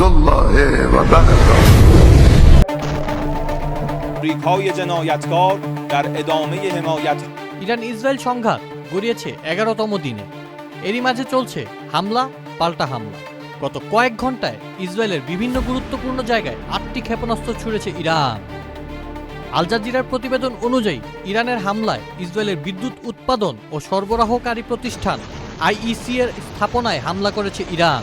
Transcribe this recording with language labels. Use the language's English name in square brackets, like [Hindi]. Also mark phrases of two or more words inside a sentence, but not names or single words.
[Arabic] الله وبركاته. [Persian] ریک‌های جنایتکار در ادامه حمایت [Bangla] ইরান ইসরায়েল সংঘাত গড়িয়েছে 11তম দিনে। এরই মাঝে চলছে হামলা পাল্টা হামলা। গত কয়েক ঘন্টায় ইসরায়েলের বিভিন্ন গুরুত্বপূর্ণ জায়গায় 8টি ক্ষেপণাস্ত্র ছুড়েছে ইরান। আল জাজিরার প্রতিবেদন অনুযায়ী ইরানের হামলায় ইসরায়েলের বিদ্যুৎ উৎপাদন ও সরবরাহকারী প্রতিষ্ঠান আইইসি এর স্থাপনায় হামলা করেছে ইরান।